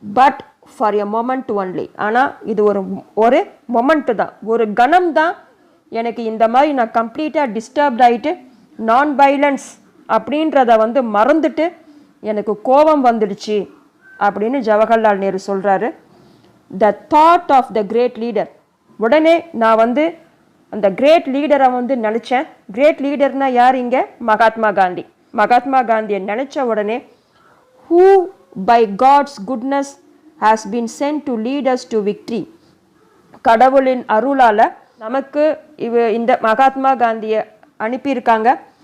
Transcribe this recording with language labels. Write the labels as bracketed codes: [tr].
[en] But for a moment only. [ta] ஆனால் இது ஒரு மொமெண்ட்டு தான், ஒரு கணம் தான் எனக்கு இந்த மாதிரி நான் கம்ப்ளீட்டாக டிஸ்டர்ப்ட் ஆகிட்டு நான் வைலன்ஸ் அப்படின்றத வந்து மறந்துட்டு எனக்கு கோபம் வந்துடுச்சு அப்படின்னு ஜவஹர்லால் நேரு சொல்கிறாரு. [en] The thought of the great leader. [ta] உடனே நான் வந்து அந்த கிரேட் லீடரை வந்து நினச்சேன். கிரேட் லீடர்னா யார்? இங்கே மகாத்மா காந்தி. மகாத்மா காந்தியை நினச்ச உடனே [en] who by God's goodness has been sent to lead us to victory. [ta] கடவுளின் அருளால் நமக்கு இந்த மகாத்மா காந்தியை அனுப்பியிருக்காங்க.